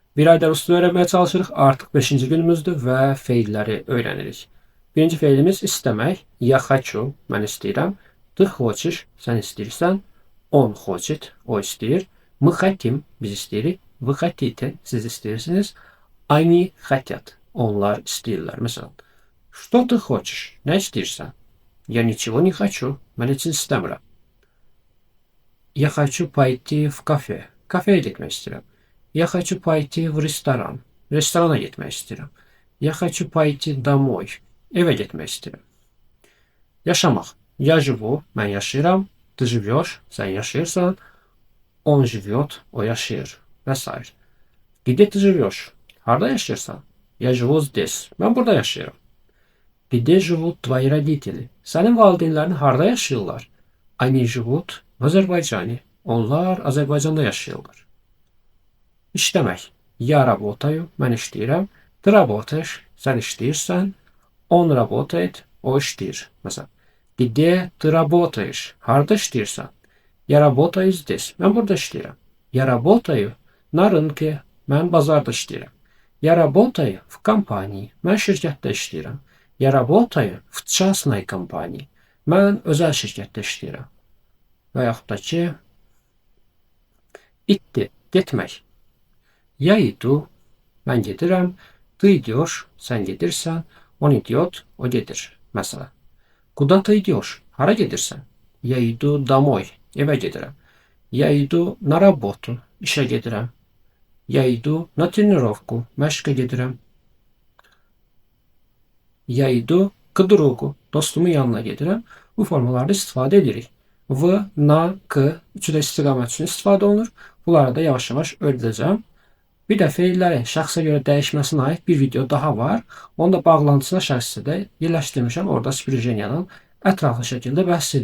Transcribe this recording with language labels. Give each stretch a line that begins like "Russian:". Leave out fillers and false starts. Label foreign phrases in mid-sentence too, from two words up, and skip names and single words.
Azerbaijani: Bir ayda rus dili öğrenmeye çalışırıq. Artıq 5-ci günümüzdür və feilləri öyrənirik. Birinci feilimiz istəmək.
Russian: Я хочу,
Azerbaijani: mən istəyirəm.
Russian: Ты хочешь,
Azerbaijani: sən istəyirsən.
Russian: Он хочет,
Azerbaijani: o istəyir.
Russian: Мы хотим,
Azerbaijani: biz istəyirik.
Russian: Вы хотите,
Azerbaijani: siz istəyirsiniz.
Russian: Они хотят,
Azerbaijani: onlar istəyirlər. Məsələn,
Russian: что ты хочешь,
Azerbaijani: nə istəyirsən?
Russian: Я ничего не хочу,
Azerbaijani: mən heç istəmirəm.
Russian: Я хочу пойти в кафе.
Azerbaijani: Kafeye getmək istəyirəm.
Russian: Я хочу пойти в ресторан.
Azerbaijani: Restorana getmək istəyirəm.
Russian: Я хочу пойти домой.
Azerbaijani: Evə getmək istəyirəm. Yaşamaq.
Russian: Я живу,
Azerbaijani: mən yaşayıram.
Russian: Ты живешь,
Azerbaijani: sən yaşayırsan.
Russian: Он живет,
Azerbaijani: o yaşayır. Və s.
Russian: Где ты живешь?
Azerbaijani: Harda yaşayırsan?
Russian: Я живу здесь.
Azerbaijani: Mən burada yaşayıram.
Russian: Где живут твои родители?
Azerbaijani: Sənin valideynlərin harda yaşayırlar?
Russian: Они живут в Azərbaycane.
Azerbaijani: Onlar Azərbaycanda yaşayırlar. İşləmək.
Russian: Я работаю,
Azerbaijani: mən işləyirəm.
Russian: Ты работаешь,
Azerbaijani: sən işləyirsən.
Russian: Он работает,
Azerbaijani: o işləyir. Məsələn,
Russian: где ты работаешь?
Azerbaijani: Harda işləyirsən?
Russian: Я работаю здесь.
Azerbaijani: Mən burada işləyirəm.
Russian: Я работаю на рынке.
Azerbaijani: Mən bazarda işləyirəm.
Russian: Я работаю в компании.
Azerbaijani: Mən şirkətdə işləyirəm.
Russian: Я работаю в частной компании.
Azerbaijani: Mən özəl şirkətdə işləyirəm. Və yaxud da ki, İtti, getmək.
Russian: Я иду,
Azerbaijani: mən gedirəm.
Russian: Ты идешь,
Azerbaijani: sən gedirsən.
Russian: Он идет,
Azerbaijani: o gedir. Məsələn,
Russian: Куда ты идешь?
Azerbaijani: Hara gedirsən?
Russian: Я иду домой,
Azerbaijani: evə gedirəm.
Russian: Я иду на работу,
Azerbaijani: işə gedirəm.
Russian: Я иду на тренировку,
Azerbaijani: məşqə gedirəm.
Russian: Я иду к другу,
Azerbaijani: dostumun yanına gedirəm. Bu formalarda istifadə edirik. V, na, k, üçü də istiqamət üçün istifadə olunur. Bunları da yavaş-yavaş öyrədəcəm. Bir də feillərin şəxsə görə dəyişməsinə aid bir video daha var. Onu da bağlantısına şəxsdə yerləşdirmişəm. Orada spirjeniyanın ətraflı şəkildə bəhs edirəm.